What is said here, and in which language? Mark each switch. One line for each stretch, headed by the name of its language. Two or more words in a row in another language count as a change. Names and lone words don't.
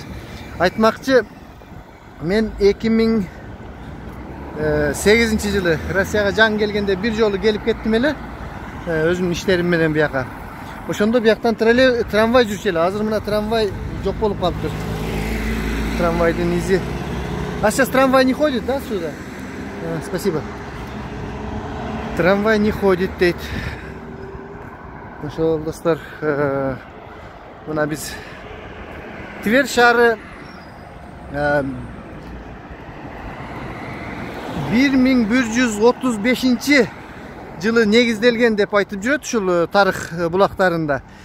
Kyrgyz: Айтмакчы, мен 2008 жылы Россияга жаңы келгенде бир жолу келип кеттим эле, өзүмдүн иштерим менен бияка. Ошондо бияктан трамвай жүрчү эле. Азыр мына трамвай жок болуп калыптыр. Трамвайдын изи.
Russian: А сейчас трамвай не ходит, да, сюда? Спасибо. Трамвай не ходит,
Kyrgyz: дейт. Ошол, достор, мына биз Тивер шаары 1135 жылы негизделген деп айтып жүрөт ушул тарых булактарында.